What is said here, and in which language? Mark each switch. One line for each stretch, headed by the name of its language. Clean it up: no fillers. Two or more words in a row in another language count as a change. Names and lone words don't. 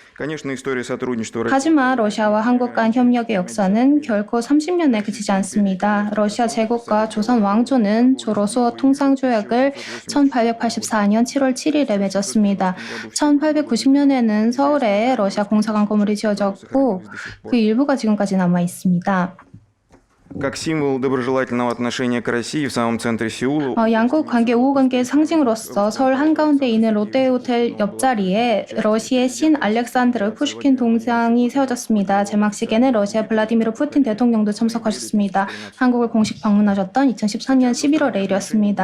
Korean: 하지만 러시아와 한국 간 협력의 역사는 결코 30년에 그치지 않습니다. 러시아 제국과 조선 왕조는 조로수어 통상조약을 1884년 7월 7일에 맺었습니다. 1890년에는 서울에 러시아 공사관 건물이 지어졌고 그 일부가 지금까지 남아 있습니다.
Russian: Как символ доброжелательного отношения к России в самом центре Сеула.
Korean: 양국 관계 우호 관계의 상징으로서 서울 한가운데 있는 롯데호텔 옆자리에 러시아의 신 알렉산드르 푸슈킨 동상이 세워졌습니다. 제막식에는 러시아 블라디미르 푸틴 대통령도 참석하셨습니다. 한국을 공식 방문하셨던 2014년 11월의 일이었습니다.